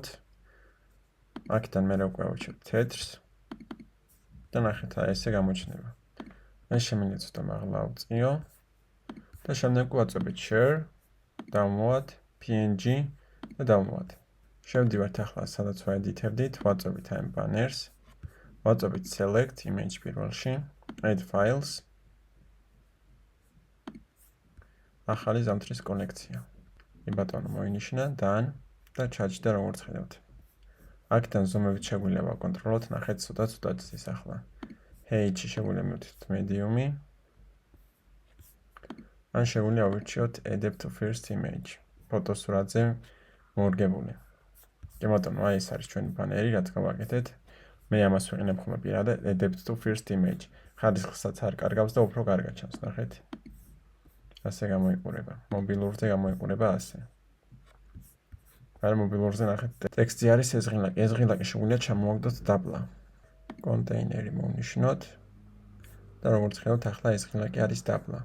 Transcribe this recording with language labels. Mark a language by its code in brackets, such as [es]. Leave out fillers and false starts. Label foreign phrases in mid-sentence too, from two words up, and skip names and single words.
[ka] აქედან მე უკვე ავჩევ თეთრს და ნახეთ ესე გამოჩნდება. ეს შემიძლია ცოტა მაღლა ავწიო და შემდეგ ვაწვევით share, დავმოვად png და დავმოვად. შევდივართ ახლა სადაც ვაედიტებდით, ვაწვევით ამ banners, ვაწვევით [en] select image [ka] პირველში, [en] add files. [ka] ახალი ზამთრის კოლექცია. ბატონო მოინიშნა done და ჩაჯდა როგორც ხედავთ. აქედან ზომებით შეგვიძლია ვაკონტროლოთ, ნახეთ ცოტა ზის ახლა. Height-ში შეგვიძლია მივთვით medium-ი. ან შეგვიძლია ავირჩიოთ [en] adapt to first image. [ka] ფოტოსურათზე მორგებული. ბატონო, აი ეს არის ჩვენი ბანერი, რაც გავაკეთეთ. მე ამას ვიყენებ ხოლმე პირადად [en] adapt to first image. [ka] ხარისხსაც არ კარგავს და უფრო კარგად ჩანს, ნახეთ. ასე გამოიყურება. მობილურზე გამოიყურება ასე. არ მობილურზე ნახეთ. ტექსტი არის ეს ღილაკი. ეს ღილაკი შეგვიძლია ჩამოვაგდოთ დაბლა. კონტეინერი მოვნიშნოთ. და როგორც ხედავთ, ახლა ეს ღილაკი არის დაბლა.